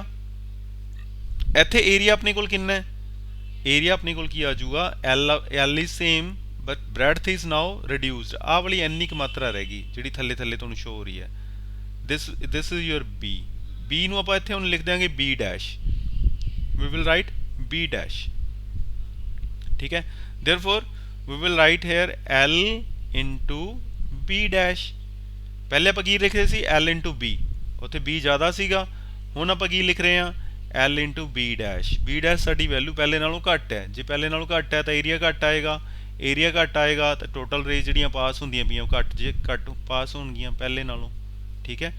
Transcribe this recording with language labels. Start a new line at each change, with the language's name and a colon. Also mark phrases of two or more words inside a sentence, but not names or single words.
Punjabi: ਇੱਥੇ ਏਰੀਆ ਆਪਣੇ ਕੋਲ ਕਿੰਨਾ ਹੈ, ਏਰੀਆ ਆਪਣੇ ਕੋਲ ਕੀ ਆ ਜਾਊਗਾ,
English: L is same but breadth is now reduced.
Punjabi: ਆਹ ਵਾਲੀ ਇੰਨੀ ਕੁ ਮਾਤਰਾ ਰਹਿ ਗਈ ਜਿਹੜੀ ਥੱਲੇ ਤੁਹਾਨੂੰ ਸ਼ੋ ਹੋ ਰਹੀ ਹੈ।
English: this is your B
Punjabi: ਨੂੰ ਆਪਾਂ ਇੱਥੇ ਹੁਣ ਲਿਖ ਦਿਆਂਗੇ B ਡੈਸ਼,
English: we will write B dash,
Hindi: ठीक है।
English: therefore we will write here L into B dash।
Punjabi: पहले ਆਪਾਂ ਕੀ ਲਿਖ ਰਹੇ ਸੀ,
English: L into B,
Punjabi: ਉੱਥੇ B ਜ਼ਿਆਦਾ ਸੀਗਾ, ਹੁਣ ਆਪਾਂ ਕੀ ਲਿਖ ਰਹੇ ਹਾਂ,
English: L into B dash। B dash
Punjabi: ਸਾਡੀ ਵੈਲਿਊ ਪਹਿਲੇ ਨਾਲੋਂ ਘੱਟ ਹੈ, ਜੇ ਪਹਿਲੇ ਨਾਲੋਂ ਘੱਟ ਹੈ ਤਾਂ ਏਰੀਆ ਘੱਟ ਆਏਗਾ, ਏਰੀਆ ਘੱਟ ਆਏਗਾ ਤਾਂ
English: total rays
Punjabi: ਜਿਹੜੀਆਂ ਪਾਸ ਹੁੰਦੀਆਂ ਪਈਆਂ ਉਹ ਘੱਟ, ਜੇ ਘੱਟ ਪਾਸ ਹੋਣਗੀਆਂ ਪਹਿਲੇ ਨਾਲੋਂ, ਠੀਕ ਹੈ।